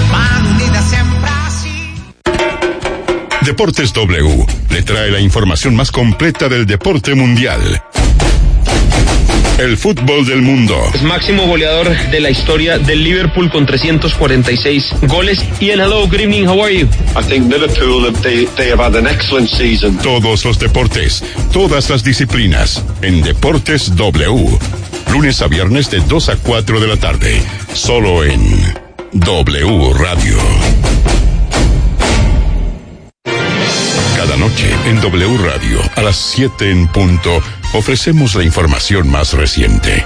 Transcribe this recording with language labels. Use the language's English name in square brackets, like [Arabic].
[Spanish] Van unidas siempre. Deportes W le trae la información más completa del deporte mundial. El fútbol del mundo. Es máximo goleador de la historia del Liverpool con 346 goles. [English] Ian, hello, good evening, how are you? I think Liverpool they have had an excellent season. [Spanish] Todos los deportes, todas las disciplinas en Deportes W. Lunes a viernes de 2 a 4 de la tarde, solo en W Radio. Noche en W Radio, a las 7 en punto, ofrecemos la información más reciente.